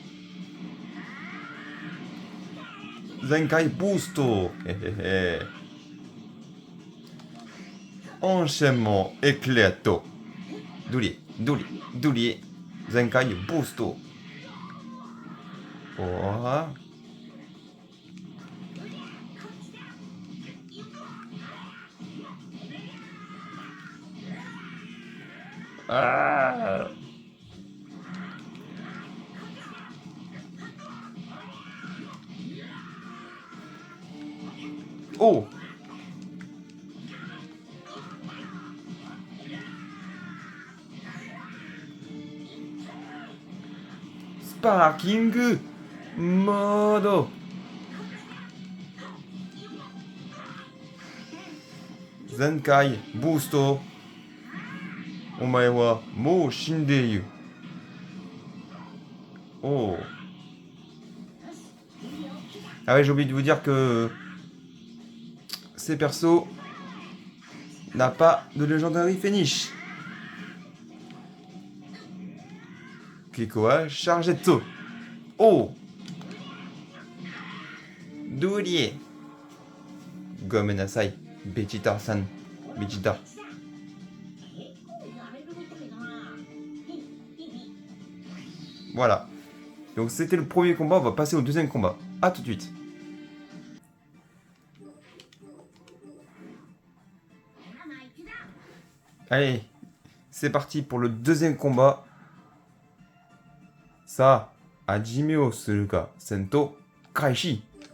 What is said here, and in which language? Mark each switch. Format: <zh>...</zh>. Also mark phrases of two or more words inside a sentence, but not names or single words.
<ja>全開ブースト。</ja> <fr>へへへ。Enchaînement éclato. Douli, douli, douli.</fr> <ja>全開ブースト。Voilà. Ah. Oh.</ja> <en>Sparking mode.</en> <ja>全開ブースト。お前はもう死んでいる。Oh.</ja> <fr>Ah ouais, j'ai oublié de vous dire que ces persos n'a pas de</fr> <en>Legendary Finish. Kikoa Chargetto. Oh. Doulier.</en> <ja>ごめんなさい。ベジータさん。ベジータ.</ja> <fr>Voilà. Donc c'était le premier combat, on va passer au deuxième combat. A tout de suite. Allez, c'est parti pour le deuxième combat. Ça,</fr> <ja>始めをするか戦闘開始.</ja>